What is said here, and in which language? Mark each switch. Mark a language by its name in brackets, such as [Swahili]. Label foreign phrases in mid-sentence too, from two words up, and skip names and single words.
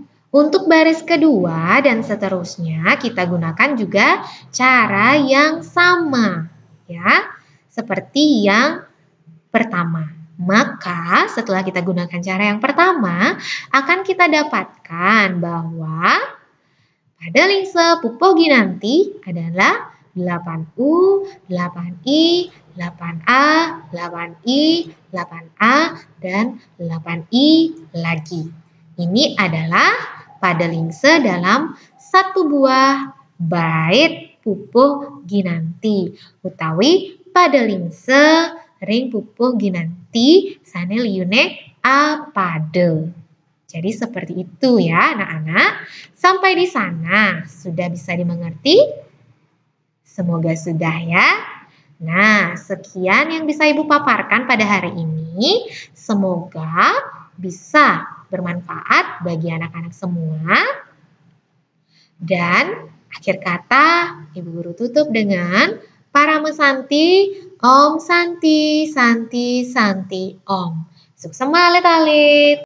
[Indonesian] Untuk baris kedua dan seterusnya kita gunakan juga cara yang sama, ya. Seperti yang pertama. Maka setelah kita gunakan cara yang pertama, akan kita dapatkan bahwa pada lingse pupuh ginanti adalah 8U, 8I, 8A, 8I, 8A, dan 8I lagi. Ini adalah padelingse dalam satu buah bait pupuh ginanti. [Balinese] Utawi padelingse ring pupuh ginanti sane liyune a pade. [Indonesian] Jadi seperti itu ya anak-anak. Sampai di sana sudah bisa dimengerti? Semoga sudah ya. Nah, sekian yang bisa Ibu paparkan pada hari ini. Semoga bisa bermanfaat bagi anak-anak semua. Dan akhir kata Ibu Guru tutup dengan [Sanskrit] Parame Santi, Om Santi, Santi, Santi, Om. [Balinese] Suksema alit-alit.